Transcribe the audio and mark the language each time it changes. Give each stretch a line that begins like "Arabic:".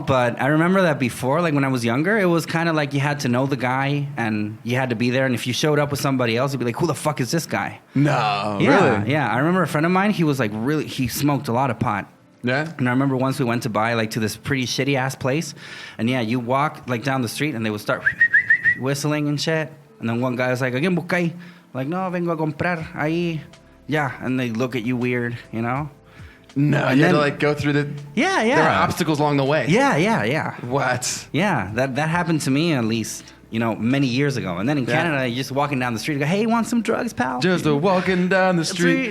English: But I remember that before, like when I was younger, it was kind of like you had to know the guy and you had to be there. And if you showed up with somebody else, you'd be like, who the fuck is this guy? No, Yeah, really? yeah. I remember a friend of mine, he was like he smoked a lot of pot. Yeah? And I remember once we went to buy like to this pretty shitty ass place. And yeah, you walk like down the street and they would start whistling and shit. And then one guy was like,
Spanish: ¿A quién busca ahí?
English: Like, no,
Spanish: vengo a comprar ahí.
English: Yeah. And they look at you weird, you know? No, And you had then- to like go through the... Yeah. There are obstacles along the way. Yeah. What? Yeah, that happened to me at least, you know, many years ago. And then in Yeah. Canada, you're just walking down the street and go, hey, want some drugs, pal? Just a walking down the street,